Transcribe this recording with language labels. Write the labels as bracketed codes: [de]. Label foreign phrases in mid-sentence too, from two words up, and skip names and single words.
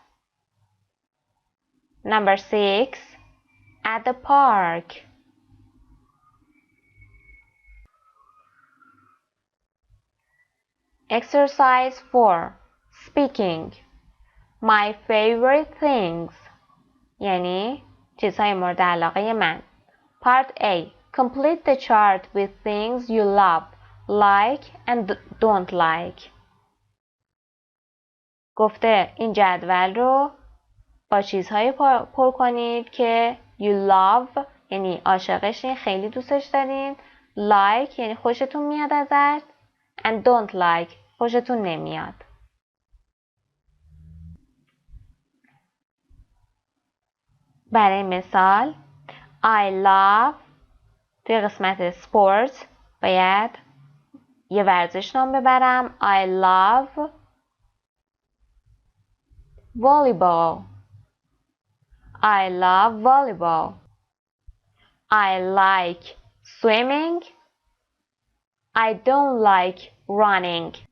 [en] Number 6, at the park. Exercise 4, speaking. My favorite things. [fa] یعنی چیزهای مورد علاقه من. [en] Part A. Complete the chart with things you love, like and don't like. [fa] گفته این جدول رو با چیزهایی پر کنید که [en] you love [fa] یعنی عاشقشین، خیلی دوستش دارین. Like یعنی خوشتون میاد ازش. [en] And don't like [fa] خوشتون نمیاد. برای مثال [en] I love [fa] توی قسمت sports باید یه ورزش نام ببرم. [en] I love volleyball. I love volleyball. I like swimming. I don't like running.